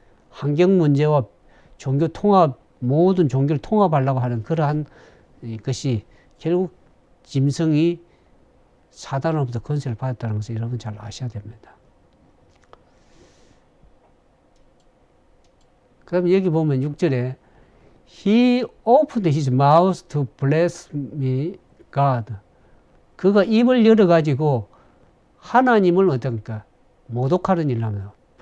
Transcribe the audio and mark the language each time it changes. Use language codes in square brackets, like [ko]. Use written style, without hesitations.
[ko] 환경 문제와 종교 통합, 모든 종교를 통합하려고 하는 그러한 것이 결국 짐승이 사단으로부터 권세를 받았다는 것을 여러분 잘 아셔야 됩니다. 그럼 여기 보면 6절에 [en] He opened his mouth to blaspheme God. [ko] 그가 입을 열어가지고 하나님을 어떤가 모독하는 일을 합니다.